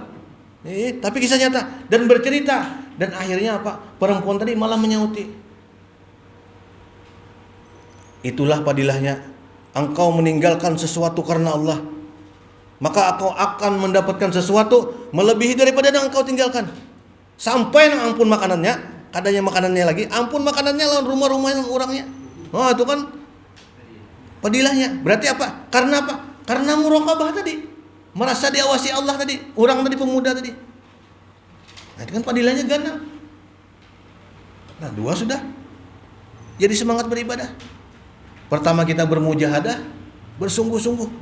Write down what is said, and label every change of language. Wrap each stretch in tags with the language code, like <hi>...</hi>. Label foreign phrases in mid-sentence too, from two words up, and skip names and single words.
<id>Tapi kisah nyata dan bercerita. Dan akhirnya apa? Perempuan tadi malah menyauti. Itulah padilahnya. Engkau meninggalkan sesuatu karena Allah, maka engkau akan mendapatkan sesuatu melebihi daripada yang engkau tinggalkan.</id> <bjn>Sampai nang ampun makanannya, kadanya makanannya lagi, ampun makanannya lawan rumah-rumahnya orangnya.</bjn> <id>Oh itu kan padilahnya. Berarti apa? Karena apa? Karena muraqabah tadi. Merasa diawasi Allah tadi. Orang tadi, pemuda tadi. Nah itu kan padilahnya ganang. Nah 2 sudah. Jadi semangat beribadah. Pertama kita bermujahadah, bersungguh-sungguh.</id>